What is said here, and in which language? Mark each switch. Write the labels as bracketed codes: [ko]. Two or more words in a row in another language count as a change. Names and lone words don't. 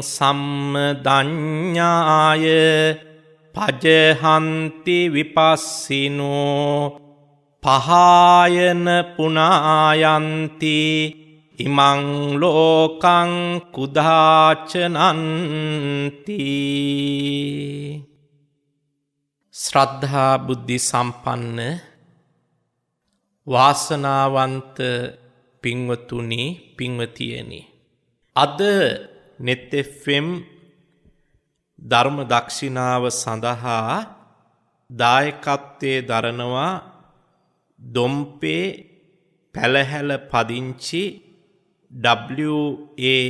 [pi] සම්මදඤ්ඤාය පජහන්ති විපස්සිනෝ පහායන පුනායන්ති ඉමං ලෝකං කුදාචනන්ති. [si] ශ්‍රද්ධා බුද්ධි සම්පන්න වාසනාවන්ත පින්වතුනි පින්වතියනි, අද net fm ධර්ම දක්ෂිනාව සඳහා දායකත්වයේ දරනවා දොම්පේ පැලහැල පදිංචි W.A.